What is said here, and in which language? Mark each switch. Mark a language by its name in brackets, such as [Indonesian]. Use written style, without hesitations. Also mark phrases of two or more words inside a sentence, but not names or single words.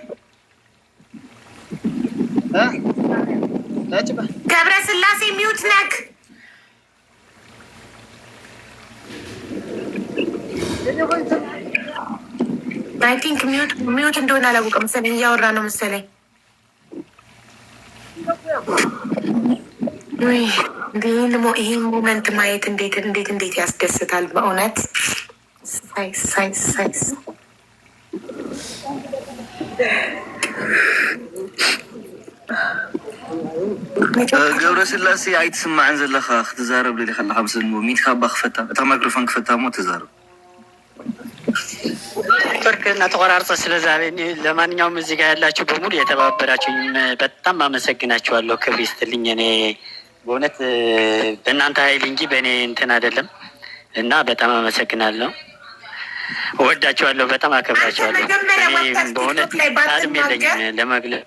[Amharic] ገብረስላሴ ሚዩት ነክ። [English] I think mute [Amharic] እንደሆነ አላወቀም መሰለኝ፣ እያወራ ነው መሰለኝ። ይህን ሞመንት ማየት እንዴት ያስደስታል በእውነት። ሳይስ [Tigrinya] ገብረስላሴ ኣይትስማዕን ዘለካ ክትዛረብ ለ ከለካ ምስ ሚትካ ባ ክፈታ እታ ማይክሮፎን ክፈታ ሞ ትዛረብ [Amharic] ብርክና ተቆራርጦ ስለዛሬ። ለማንኛውም እዚህ ጋር ያላችሁ በሙሉ የተባበራችሁኝ በጣም አመሰግናችኋለሁ። ክብር ይስጥልኝ። እኔ በእውነት በእናንተ ኃይል እንጂ በእኔ እንትን አይደለም እና በጣም አመሰግናለሁ። እወዳችኋለሁ፣ በጣም አከብራችኋለሁ። በእውነት ቃልም የለኝም ለመግለጽ።